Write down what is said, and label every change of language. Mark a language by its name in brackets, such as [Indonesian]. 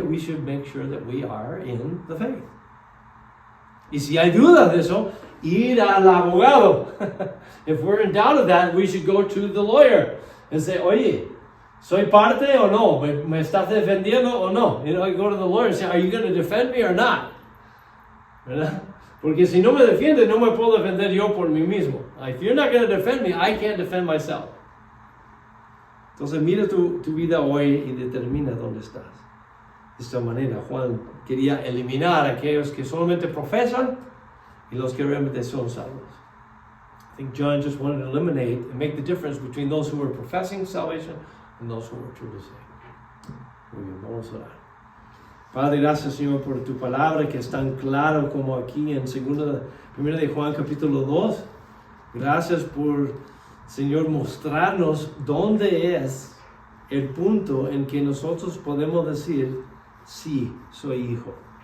[English] We should make sure that we are in the faith. [Spanish] Y si hay dudas de eso, ir al abogado. [English] If we're in doubt of that, we should go to the lawyer and say, [Spanish] oye, ¿soy parte o no? ¿Me estás defendiendo o no? [English] You know, I go to the lawyer and say, are you going to defend me or not? [Spanish] ¿Verdad? Porque si no me defiende, no me puedo defender yo por mí mismo. [English] If you're not going to defend me, I can't defend myself. [Spanish] Entonces mira tu vida hoy y determina dónde estás. De esta manera, Juan quería eliminar a aquellos que solamente profesan y los que realmente son salvos. [English] I think John just wanted to eliminate and make the difference between those who were professing salvation and those who were truly saved. [Spanish] Muy bien, vamos a orar. Padre, gracias, Señor, por tu palabra que es tan claro como aquí en 1 de Juan capítulo 2. Gracias por, Señor, mostrarnos dónde es el punto en que nosotros podemos decir, sí, soy hijo.